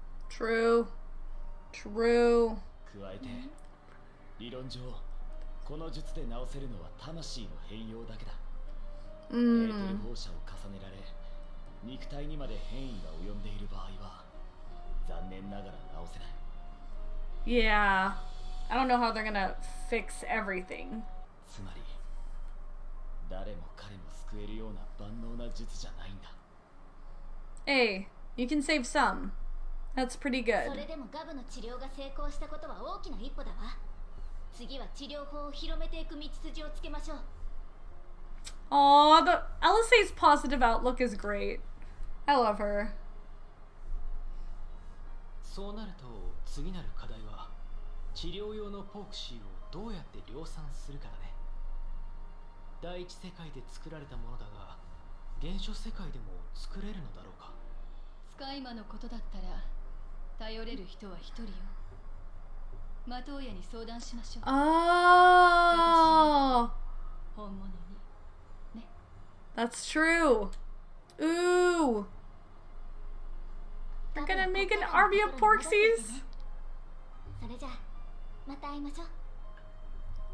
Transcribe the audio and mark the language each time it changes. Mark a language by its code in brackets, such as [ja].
[en] True. True. [ja] 加えて、理論上この術で治せるのは魂の変容だけだ。エーテル放射を重ねられ、肉体にまで変異が及んでいる場合は残念ながら治せない。 Yeah. [en] I don't know how they're gonna fix everything. [ja] つまり誰も彼も救えるような万能な術じゃないんだ。 [en] Hey, you can save some. That's pretty good. [ja] それでもガブの治療が成功したことは大きな一歩だわ。次は治療法を広めていく道筋をつけましょう。 [en] Aw, the LSA's positive outlook is great. I love her. [ja] そうなると次なる課題は治療用のポークシーをどうやって量産するかだね。第一世界で作られたものだが、原初世界でも作れるのだろうか。使い魔のことだったら頼れる人は一人よ。マトウヤに相談しましょう。 Oh, 本物にね。 [en] that's true. Ooh. We're gonna make an army of Porxies. [ja] それじゃあまた会いましょう。